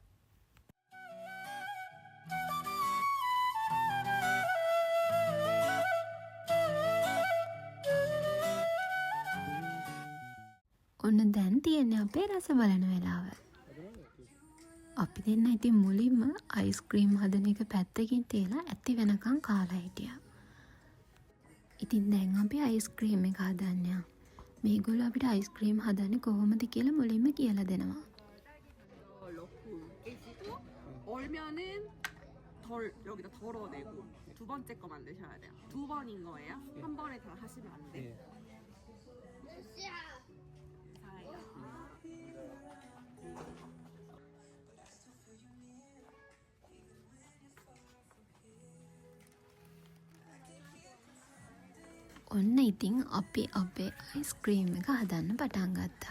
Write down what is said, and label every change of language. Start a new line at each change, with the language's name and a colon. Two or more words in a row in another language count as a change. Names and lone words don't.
Sinhala: ඔන්න දැන් තියෙන්නේ අපේ රස බලන වෙලාව. අපි දෙන්න ඉතින් මුලින්ම අයිස්ක්‍රීම් හදන එක පැත්තකින් තියලා ඇති වෙනකන් කාලා හිටියා. ඉතින් දැන් අපි අයිස්ක්‍රීම් එක හදන්න. මේගොල්ලෝ අපිට අයිස්ක්‍රීම් හදන්නේ කොහොමද කියලා මුලින්ම කියලා දෙනවා.
Korean: 넣고 깨지고 얼면은 여기다 덜어내고 두 번째 거 만드셔야 돼요. 두 번인 거예요. 한 번에 다 하시면 안 돼.
Sinhala: ඔන්න ඉතින් අපි අපේ අයිස්ක්‍රීම් එක හදන්න පටන් ගත්තා.